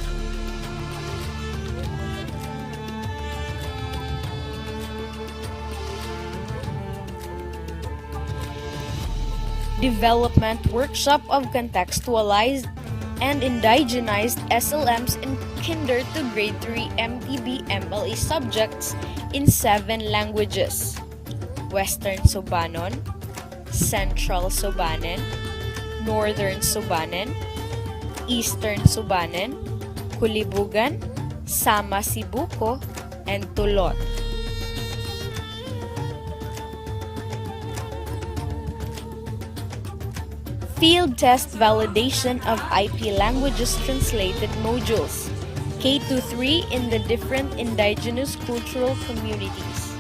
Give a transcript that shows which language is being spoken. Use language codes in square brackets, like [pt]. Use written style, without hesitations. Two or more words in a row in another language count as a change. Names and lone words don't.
[en] Development workshop of contextualized and indigenized SLMs in Kinder to Grade 3 MTB MLE subjects in 7 languages: Western Subanon, Central Subanen, Northern Subanen, Eastern Subanen, Kulibugan, Sama Sibuko, and Tulot. Field test validation of IP languages translated modules, K-3 in the different indigenous cultural communities.